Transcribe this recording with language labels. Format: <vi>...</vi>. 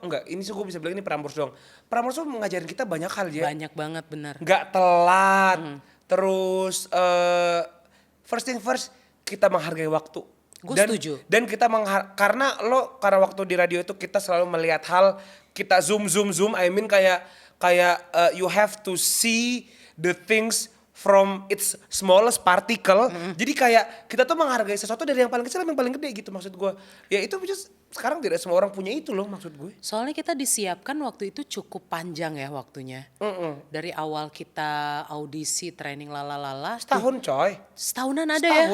<id>Enggak, ini sih gue bisa bilang ini Prambors doang. Prambors tuh mengajarin kita banyak hal ya. Banyak banget benar. Nggak telat. Terus</id> <en>first thing first</en> <id>kita menghargai waktu. Gue setuju. Dan kita karena waktu di radio itu kita selalu melihat hal, kita zoom.</id> <en>I mean kayak you have to see the things from its smallest particle.</en> <id>Jadi kayak kita tuh menghargai sesuatu dari yang paling kecil sampai yang paling gede gitu maksud gue. Ya itu just, sekarang tidak semua orang punya itu loh maksud gue. Soalnya kita disiapkan waktu itu cukup panjang ya waktunya. Dari awal kita audisi, training lalalala. Setahun coy. Setahunan ada ya?</id>